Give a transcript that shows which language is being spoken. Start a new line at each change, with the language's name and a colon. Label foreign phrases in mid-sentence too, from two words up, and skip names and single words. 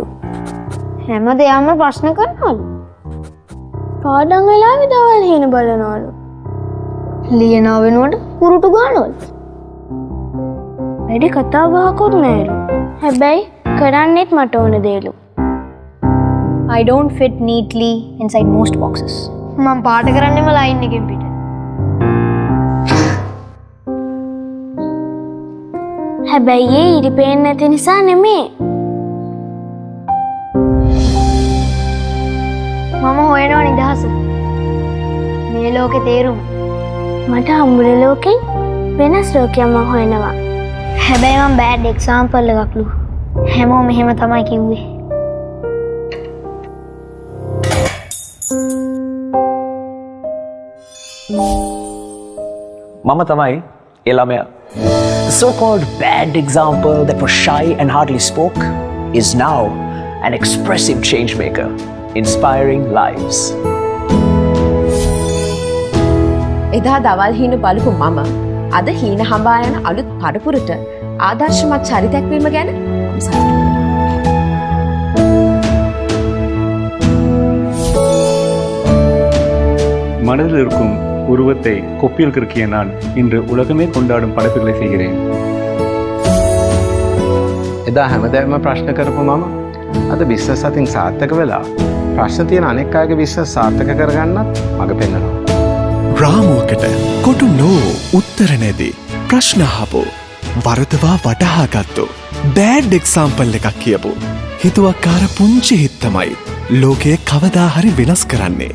Sinhala: හැමදේම ප්‍රශ්න කරනවලු. පාඩම් වෙලාවේ දවල් හීන බලනවලු. ලියනව වෙනුවට කුරුටු ගන්නවලු. වැඩි කතා බහකුත් නෑලු. හැබැයි කරන්නෙත් මට ඕන දේලු.
English: I don't fit neatly inside most boxes.
Sinhala: මම පාට කරන්නෙම ලයින් එකෙන් පිට. හැබැයි ඒ ඉරි පේන්නේ නැති නිසා නෙමේ. මම හොයනවා නිදහස. මේ ලෝකේ තේරුම. මට හම්බුන ලෝකෙන් වෙනස් ලෝකයක් මම හොයනවා. හැබැයි මම
English: bad example
Sinhala: එකක්ලු. හැමෝම මෙහෙම තමයි කිව්වේ. මම තමයි, Elamea.
English: The so-called bad example that was shy and hardly spoke is now an expressive change maker, inspiring lives.
Sinhala: එදා දවල් හීන බලපු මම අද හීන හඹා යන අලුත් පරපුරට ආදර්ශමත් චරිතයක් වීම ගැන
Tamil: மனதில் இருக்கும் உருவத்தை கொப்பியில் கிறுக்கிய நான் இன்று உலகமே கொண்டாடும் படைப்புகளை செய்கிறேன்.
Sinhala: එදා හැමදෑම ප්‍රශ්න කරපු මම අද බිස්නස් අතින් සාර්ථක වෙලා ප්‍රශ්න තියෙන අනෙක් අයගේ බිස්නස් සාර්ථක කරගන්නත් මඟ පෙන්වනවා. රාමුවකට කොටු නෝ උත්තර නැති ප්‍රශ්න අහපු වරදවා වටහාගත්තු
English: bad example
Sinhala: එකක් කියපු හිතුවක්කාර පුංචි හිත් තමයි ලෝකයේ කවදා හරි වෙනස් කරන්නේ.